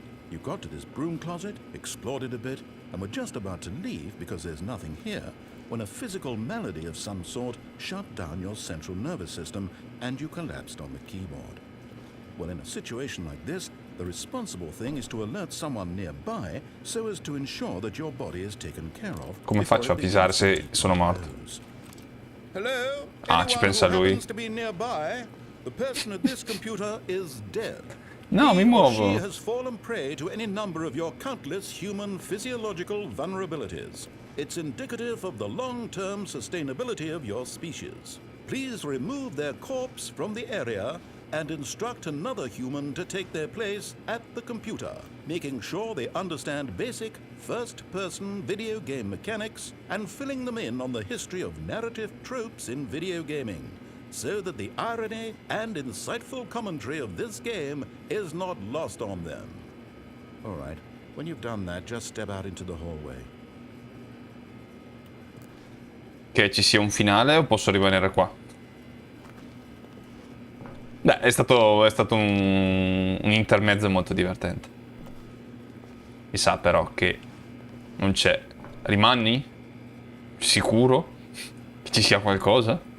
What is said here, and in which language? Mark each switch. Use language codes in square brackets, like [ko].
[en] You got to this broom closet, explored it a bit, and were just about to leave because there's nothing here, when a physical malady of some sort shut down your central nervous system and you collapsed on the keyboard. Well, in a situation like this, the responsible thing is to alert someone nearby so as to ensure that your body is taken care of. [it] Come faccio a avvisare se sono morto? [en] Hello? [it] Ah, ci pensa lui. [en] To be nearby, the person at this computer is dead. [it] No, mi [en] He or [it] muovo. [en] she has fallen prey to any number of your countless human physiological vulnerabilities. It's indicative of the long-term sustainability of your species. Please remove their corpse from the area and instruct another human to take their place at the computer, making sure they understand basic first-person video game mechanics and filling them in on the history of narrative tropes in video gaming, so that the irony and insightful commentary of this game is not lost on them. All right, when you've done that, just step out into the hallway. [it] Che ci sia un finale o posso rimanere qua? Beh, è stato un intermezzo molto divertente. Mi sa però che non c'è. Rimani? Sicuro? Che ci sia qualcosa?